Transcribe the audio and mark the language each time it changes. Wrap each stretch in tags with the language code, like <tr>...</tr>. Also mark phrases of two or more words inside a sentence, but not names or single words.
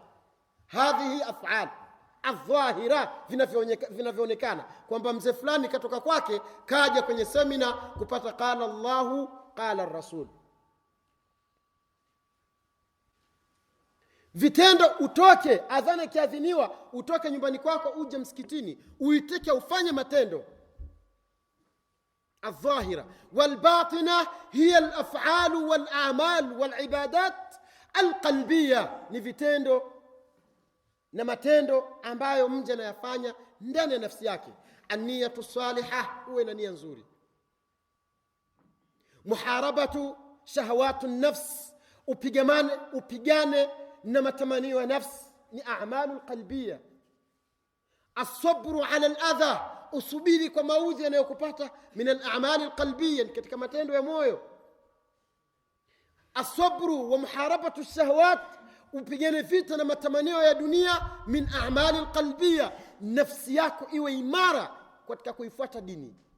<ar>هذه الأفعال الظاهرة,</ar> <sw>vinavyoonekana kwamba mzee fulani katoka kwake kaja kwenye semina kupata</sw> <ar>قال الله قال الرسول.</ar> <sw>Vitendo, utoke adhana kiadhiniwa, utoke nyumbani kwako uje msikitini, uitike ufanye matendo.</sw> <ar>الظاهرة والباطنة هي الأفعال والأعمال والعبادات القلبية.</ar> <sw>ni vitendo na matendo ambayo mja anayafanya ndani ya nafsi yake.</sw> <ar>النية صالحة,</ar> <sw>uwe na nia nzuri.</sw> <ar>محاربة شهوات النفس,</ar> <sw>upigane na matamanio ya nafsi, ni</sw> <ar>أعمال قلبية. الصبر على الأذى,</ar> <sw>usubiri kwa maudhi yanayokupata,</sw> <ar>من الأعمال القلبية,</ar> <sw>katika matendo ya moyo.</sw> <ar>الصبر ومحاربة الشهوات,</ar> <sw>upigane vita na matamanio ya dunia,</sw> <ar>من أعمال القلبية,</ar> <sw>nafsi yako iwe imara katika kuifuata dini.</sw>